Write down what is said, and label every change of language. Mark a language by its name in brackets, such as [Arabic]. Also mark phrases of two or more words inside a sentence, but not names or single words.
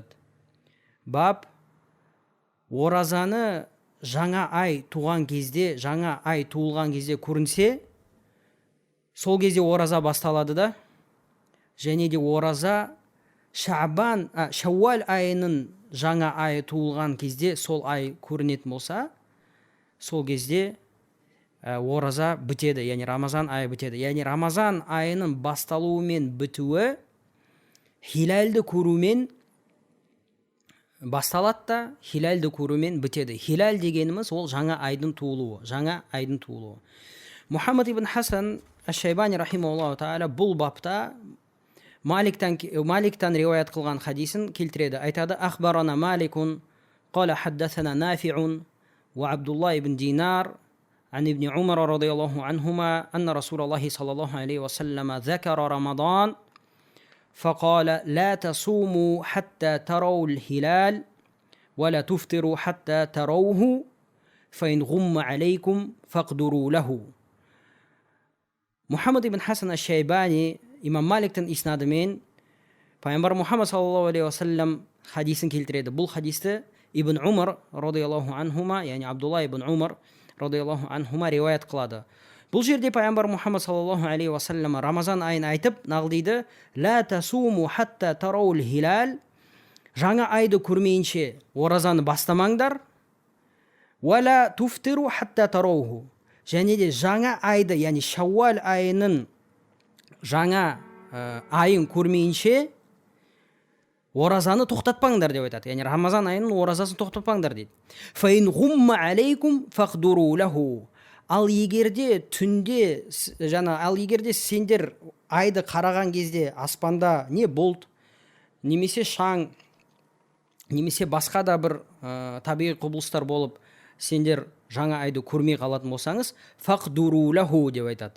[Kazakh] Баб оразаны жаңа ай туған кезде, жаңа ай туылған кезде көрінсе, сол кезде ораза басталады да, және де ораза Шауал айының жаңа ай туылған кезде сол ай көрінетін болса, сол кезде ораза бітеді, яғни Рамазан айы бітеді. Яғни Рамазан айының басталуы мен бітуі хилалды көрумен басталады да, хилалды көрумен бітеді. Хилал дегеніміз ол жаңа айдың туылуы, жаңа айдың туылуы. Мухаммад ибн Хасан аш-Шайбани [Arabic] رحمه الله تعالى [Kazakh] бұл бапта Маликтан риуаят қылған хадисін келтіреді. [Arabic] Айтады: أخبرنا مالك، قال حدثنا نافع، وعبد الله بن دينار، عن ابن عمر رضي الله عنهما، أن رسول الله صلى الله عليه وسلم ذكر رمضان، فقال لا تصوموا حتى تروا الهلال، ولا تفطروا حتى تروه، فإن غم عليكم فاقدروا له. [Kazakh] Мухаммад ибн Хасан аш-Шайбани имам Маликтің иснадымен пайғамбар Мұхаммад [Arabic] صلى الله عليه وسلم [Kazakh] хадисін келтіреді. Бұл хадисті Ибн Умар [Arabic] رضي الله عنهما, [Kazakh] яғни Абдулла ибн Умар [Arabic] رضي الله عنهما [Kazakh] риуаят қылады. Бұл жерде пайғамбар Мұхаммад [Arabic] صلى الله عليه وسلم [Kazakh] Рамазан айын айтып нақылдайды: [Arabic] لا تصوموا حتى تروا الهلال, [Kazakh] жаңа айды көрмейінше оразаны бастамаңдар, [Arabic] ولا تفطروا حتى تروه, [Kazakh] және де жаңа айды, яғни Шауал айының жаңа айын көрмейінше оразаны тоқтатпаңдар деп айтады. Яғни Рамазан айының оразасын тоқтатпаңдар дейді. [Arabic] فإن غم عليكم فاقدروا له. [Kazakh] Ал егерде түнде, егерде сендер айды қараған кезде аспанда не бұлт, немесе шаң, немесе басқа да бір табиғи құбылыстар болып, сендер жаңа айды көрмей қалатын болсаңыз, [Arabic] فاقدروا له [Kazakh] деп айтады.